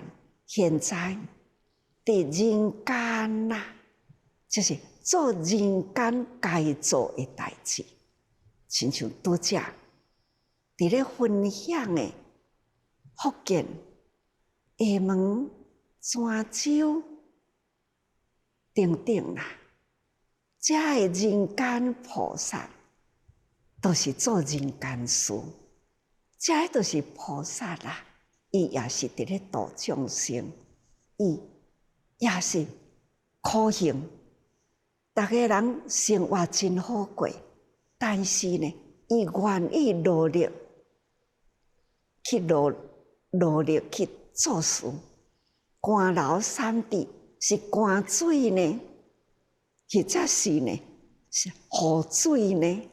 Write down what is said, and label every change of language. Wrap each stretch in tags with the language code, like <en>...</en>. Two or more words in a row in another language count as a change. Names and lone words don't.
<nan>現在佇人間啦，就是做人間該做的代志，親像拄則佇咧分享的福建、廈門、泉州等等啦，這的人間菩薩。都是做人間事，這都是菩薩啦。伊也是佇咧度眾生，伊也是苦行。大家人生活真好過，但是呢，伊願意努力去做事。寒流三地是寒水呢，或者是呢是雨水呢？</nan>